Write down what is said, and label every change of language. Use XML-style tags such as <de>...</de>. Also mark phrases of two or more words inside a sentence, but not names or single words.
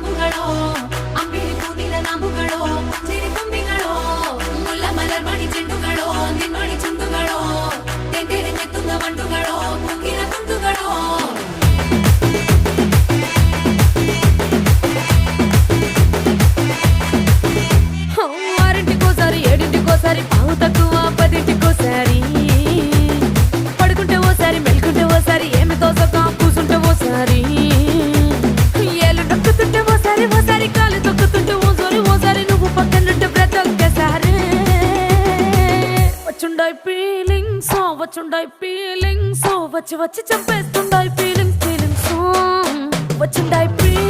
<ml>കണ്ണുകളോ അമ്പിളി പൂനില നാമ്പുകളോ പുഞ്ചിരി തുമ്പികളോ മുല്ല മലർ മണി ചെണ്ടുകളോ നിൻമണി ചുണ്ടുകളോ തെന്തെറിഞ്ഞെത്തുന്ന വണ്ടുകളോ പൂങ്കില തുണ്ടുകളോ</ml> <te>ఆరింటికోసారి ఏడింటికోసారి పావు తక్కువ పదింటికోసారి పడుకుంటే ఓసారి మెలుకుంటే ఓసారి ఏమి తోసక కూసుంటే ఓసారి ఏళ్ళు నొక్కుతుంటే ఓసారి ఓసారి కాలు తొక్కుతుంటే ఓసారి నువ్వు పక్కనుంటే బ్రతొక్కసారి వచ్చుండాయి ఫీలింగ్స్ వచ్చి వచ్చి చంపేస్తుండాయి ఫీలింగ్స్ వచ్చిండాయి</te>